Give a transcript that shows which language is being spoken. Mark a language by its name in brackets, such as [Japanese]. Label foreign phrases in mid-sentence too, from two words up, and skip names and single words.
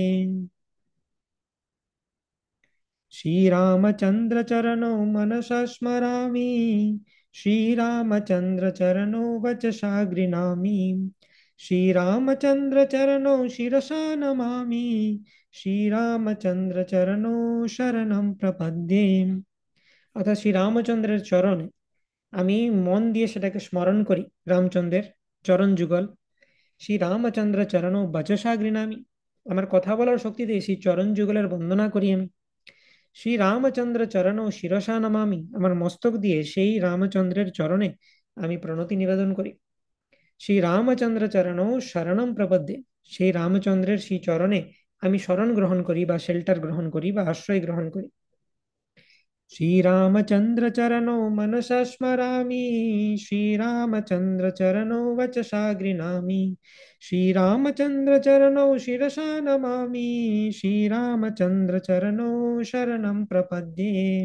[Sanskrit] श्रीरामचंद्र चरणौ मनसा स्मरामि, श्रीरामचंद्र चरणौ वचसा गृह्णामि, श्रीरामचंद्र चरणौ शिरसा नमामि, श्रीरामचंद्र चरणौ शरणं प्रपद्ये। [Bangla] অর্থাৎ শ্রী রামচন্দ্রের চরণে আমি মন দিয়ে সেটাকে স্মরণ করি, রামচন্দ্রের চরণ যুগল। [Sanskrit] শ্রী রামচন্দ্র চরণ বচসা গৃণামি, [Bangla] আমার কথা বলার শক্তি দিয়ে সেই চরণ যুগলের বন্দনা করি আমি। [Sanskrit] শ্রী রামচন্দ্র চরণ শিরসা নমামি, [Bangla] আমার মস্তক দিয়ে সেই রামচন্দ্রের চরণে আমি প্রণতি নিবেদন করি। [Sanskrit] শ্রী রামচন্দ্র চরণৌ শরণম প্রপদ্যে, [Bangla] সেই রামচন্দ্রের সেই চরণে আমি শরণ গ্রহণ করি বা শেল্টার গ্রহণ করি বা আশ্রয় গ্রহণ করি। [Sanskrit] श्रीरामचंद्र चरणौ मनसा स्मरामि, श्रीरामचंद्र चरणौ वचसा गृह्णामि, श्रीरामचंद्र चरणौ शिरसा नमामि, श्रीरामचंद्र चरणौ शरणं प्रपद्ये।